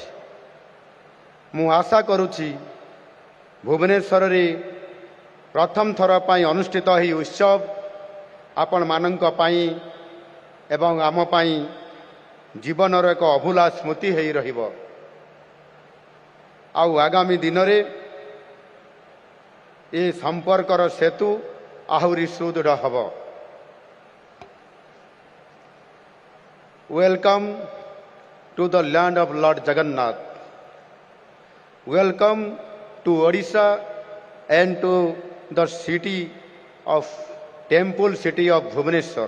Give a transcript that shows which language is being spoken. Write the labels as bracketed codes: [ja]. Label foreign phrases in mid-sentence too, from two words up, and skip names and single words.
[or] ମୁଁ ଆଶା କରୁଛି ଭୁବନେଶ୍ୱର ରେ ପ୍ରଥମ ଥର ପାଇଁ ଅନୁଷ୍ଠିତ ହି ଉତ୍ସବ ଆପଣ ମାନଙ୍କ ପାଇଁ ଏବଂ ଆମ ପାଇଁ ଜୀବନର ଏକ ଅଭୁଲା ସ୍ମୃତି ହୋଇ ରହିବ। ଆଉ ଆଗାମୀ ଦିନ ରେ ଏ ସମ୍ପର୍କର ସେତୁ ଆହୁରି ସୁଦୃଢ଼ ହେବ। [en] Welcome to the land of Lord Jagannath. Welcome to Odisha and to the city of temple city of Bhubaneswar.